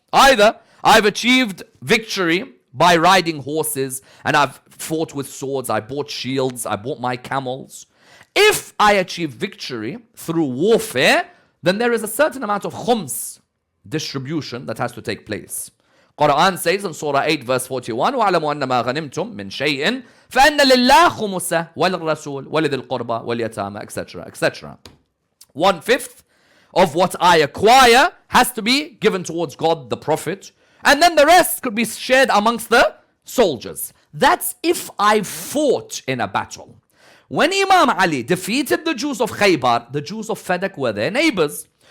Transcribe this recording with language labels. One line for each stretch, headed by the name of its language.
English: Either I've achieved victory by riding horses and I've fought with swords, I bought shields, I bought my camels. If I achieve victory through warfare, then there is a certain amount of khums distribution that has to take place. Quran says in Surah 8 verse 41,
Arabic: وَعْلَمُوا أَنَّ مَا غَنِمْتُم مِّن شَيْءٍ فَأَنَّ لِلَّهِ خُمُسَهُ وَلِلرَّسُولِ وَلِذِي الْقُرْبَى وَالْيَتَامَى etc.
English: etc. 1/5 of what I acquire has to be given towards God, the Prophet, and then the rest could be shared amongst the soldiers. That's if I fought in a battle. When Imam Ali defeated the Jews of Khaybar, the Jews of Fadak were their neighbors.